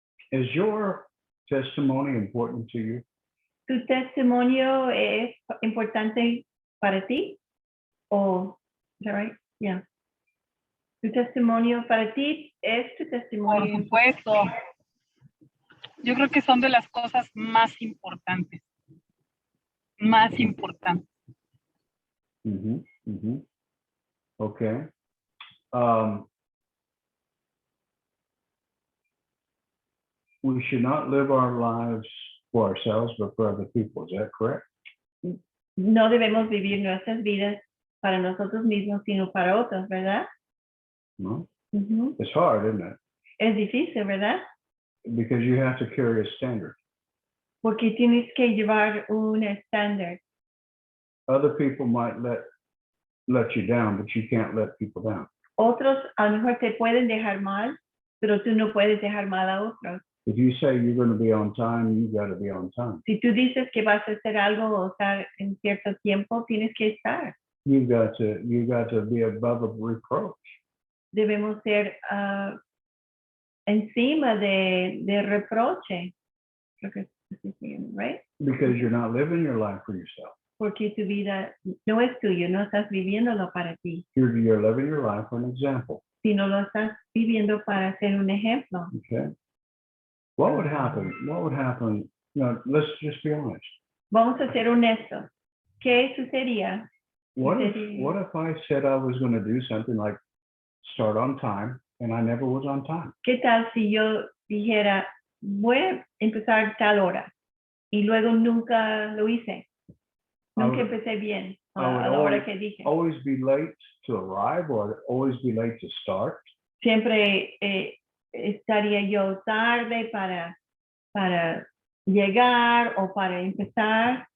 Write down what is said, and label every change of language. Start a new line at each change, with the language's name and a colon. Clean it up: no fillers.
English: Is your testimony important to you?
Spanish: ¿Tu testimonio es importante para ti? ¿O,
English: is that right? Yeah.
Spanish: ¿Tu testimonio para ti es tu Por testimonio? supuesto, yo creo que son de las cosas más importantes. Más importantes. Mhm. Mhm. Okay.
English: We should not live our lives for ourselves, but for other people. Is that correct?
Spanish: No debemos vivir nuestras vidas para nosotros mismos, sino para otros, ¿verdad? No. Ujú.
English: It's hard, isn't it?
Spanish: Es difícil, ¿verdad?
English: Because you have to carry a standard.
Spanish: Porque tienes que llevar un estándar.
English: Other people might let you down, but you can't let people down.
Spanish: Otros a lo mejor te pueden dejar mal, pero tú no puedes dejar mal a otros.
English: If you say you're going to be on time, you got to be on time.
Spanish: Si tú dices que vas a hacer algo o estar en cierto tiempo, tienes que estar.
English: You got to be above a reproach.
Spanish: Debemos ser encima de reproche. Creo que es así,
English: right? Because you're not living your life for yourself.
Spanish: Porque tu vida no es tuyo, no estás viviéndolo para ti,
English: You're living your life for an example.
Spanish: sino lo estás viviendo para ser un ejemplo.
English: Okay. What would happen? What would happen? No, let's just be honest.
Spanish: Vamos a ser honestos. ¿Qué sucedería?
English: What if I said I was going to do something like start on time and I never was on time?
Spanish: ¿Qué tal si yo dijera, voy a empezar tal hora y luego nunca lo hice. Nunca
English: would-
Spanish: empecé bien
English: I would
Spanish: a la hora
English: always-
Spanish: que dije.
English: Always be late to arrive or always be late to start?
Spanish: Siempre estaría yo tarde para llegar o para empezar.